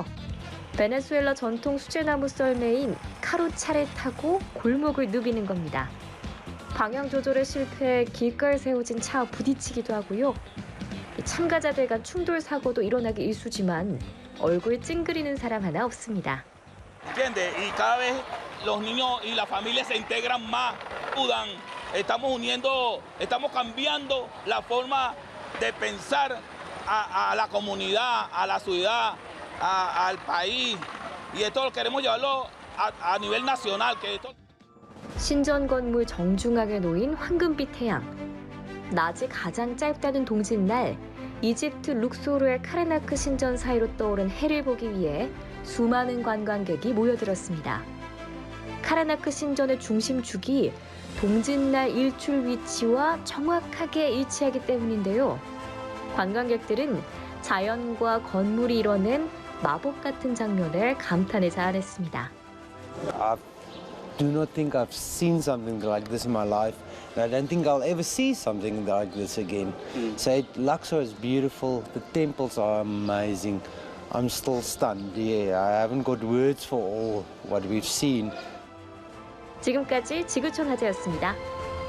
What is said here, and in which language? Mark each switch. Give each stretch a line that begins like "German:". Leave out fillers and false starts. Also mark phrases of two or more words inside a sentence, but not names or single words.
Korean: 베네수엘라 전통 수제나무 썰매인 카루차를 타고 골목을 누비는 겁니다. 방향 조절에 실패해 길가에 세워진 차와 부딪히기도 하고요. 참가자들 간 충돌 사고도 일어나기 일쑤지만 얼굴 찡그리는 사람 하나 없습니다.
Spanish: ¿Entiendes? Y cada vez los niños y las familias se integran más, ayudan, estamos uniendo, estamos cambiando la forma de pensar a la comunidad, a la ciudad, al país, y esto lo queremos llevarlo a nivel nacional. que esto...
Korean: 신전 건물 정중앙에 놓인 황금빛 태양. 낮이 가장 짧다는 동짓날, 이집트 룩소르의 카르나크 신전 사이로 떠오른 해를 보기 위해 수많은 관광객이 모여들었습니다. 카르나크 신전의 중심축이 동짓날 일출 위치와 정확하게 일치하기 때문인데요. 관광객들은 자연과 건물이 이뤄낸 마법 같은 장면에 감탄을 자아냈습니다.
English: I do not think I've seen something like this in my life. I don't think I'll ever see something like this again. So Luxor is beautiful. The temples are amazing. I'm still stunned. Yeah, I haven't got words for all what we've seen.
Korean: 지금까지 지구촌 화제였습니다.